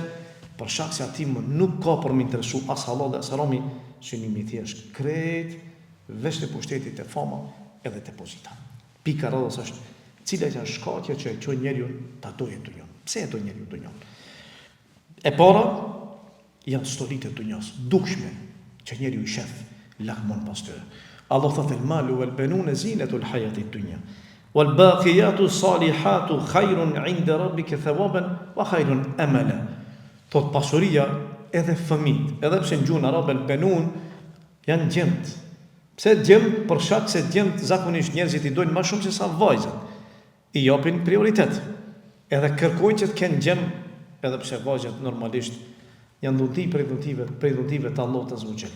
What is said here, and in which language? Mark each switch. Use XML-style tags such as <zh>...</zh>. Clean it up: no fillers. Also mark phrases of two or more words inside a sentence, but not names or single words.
<sq>Për shkak se atij më nuk ka për më interesu as halal dhe as harami, synimi i tij është krejt veç të pushtetit, të fama edhe të pozita. Pika rreth është cila është shkaqja që e çon njeriu ta dojë dunjon. Pse e do njeriu dunjon? E para janë stolitë e dunjos, dukshme që njeriu i shef lakmon pas tyre.</sq> <ar>Allah thotë المال والبنون زينة الحياة الدنيا. والباقيات الصالحات خير عند ربك ثوابا وخير أملا.</ar> <sq>Thot pasuria edhe fëmijët, edhe pse në gjuhën arabe el-banun janë gjemt. Pse gjemt? Për shkak se gjemt zakonisht njerëzit i dojnë më shumë se sa vajzat. I japin prioritet. Edhe kërkojnë që të kenë gjem, edhe pse vajzat normalisht janë dhunti prej dhuntive të Allahut</sq> <ar>عز وجل.</ar>